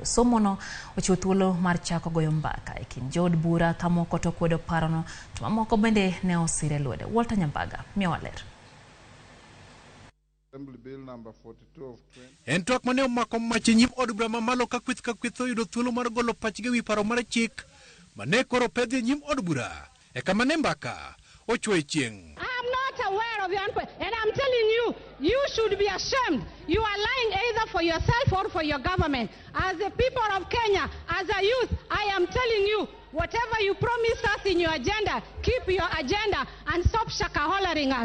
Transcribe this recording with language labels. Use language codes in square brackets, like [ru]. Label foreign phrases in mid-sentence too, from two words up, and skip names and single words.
[luo] Somono ochiwo thuolo mar chako goyo mbaka ekin jod bura kamoko to kwedo parono to mamoko bende ne osire lwede. Walter Nyambaga miwaler. En twak mane omako mach enyim od bura mamalo ka kwith oyudo thuolo mar golo pachgi wi paro mar chik mane koro pedhi enyim od bura ekamane mbaka. [en] I'm not aware of your input, and I'm telling you, you should be ashamed. You are lying either for yourself or for your government. As the people of Kenya, as a youth, I am telling you, whatever you promised us in your agenda, keep your agenda and stop shaka-hollering us.